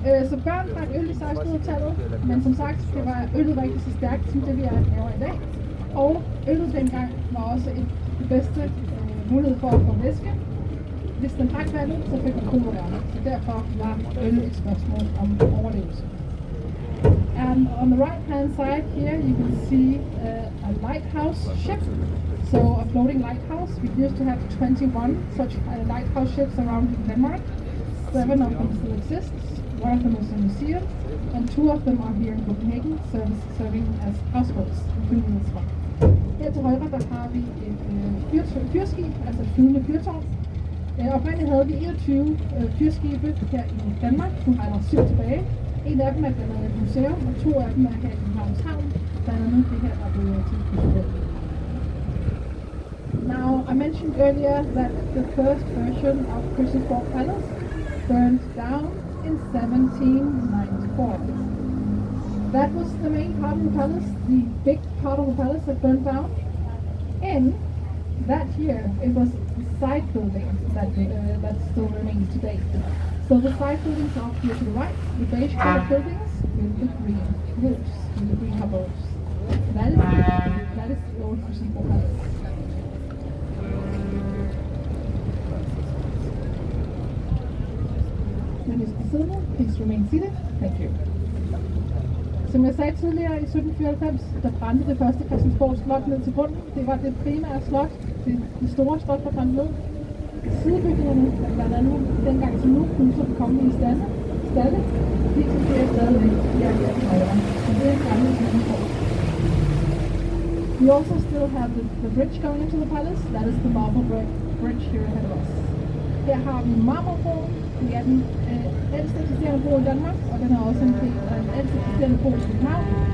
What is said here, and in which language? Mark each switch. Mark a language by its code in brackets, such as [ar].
[da] Så børn drak øl i 1600-tallet, men som sagt, øllet var ikke så stærkt som det vi laver i dag. Og øllet dengang var også det bedste mulighed for at få væske. Hvis den drak vandet, så fik man kolera. Så derfor var øl et spørgsmål om overlevelse. [en] And on the right hand side here you can see a lighthouse ship. So a floating lighthouse. We used to have 21 such lighthouse ships around Denmark. 7 of them still exist. One of them is a museum, and 2 of them are here in Copenhagen, serving as houseboats, including this one. [da] Her til højre, der har vi et fyrskib, altså et flydende fyrtårn. Oprindeligt havde vi 21 fyrskibe her i Danmark. Nu har der 7 tilbage. En af dem er blandt andet et museum, og 2 af dem er her i Københavns Havn. Blandt andet det her, der blev tilknyttet. [en] Now, I mentioned earlier that the first version of Christiansborg Palace burned down in 1794. That was the main part of the palace, the big part of the palace that burned down. And that year, it was the side building that still remains today. So the side buildings are here to the right, the beige colored buildings with the green roofs, with the green cupboards. That is the old Christiansborg Palace. When you sit, please remain seated. Thank you. [da] Som jeg sagde tidligere, i 1794, der brændte det første Christiansborg Slot ned til bunden. Det var det primære slot, det store slot, der brændte ned. Sidebygningerne, blandt andet dengang som nu, kunne så komme i stalle. De eksisterer stadigvæk her i højre. Og det er gamle Christiansborg. [en] We also still have the bridge going into the palace. That is the marble bridge here ahead of us. [da] Her har vi Marmorbroen. Det er den ældste eksisterende bro i Danmark, og den er også en del af den ældste eksisterende bro i København.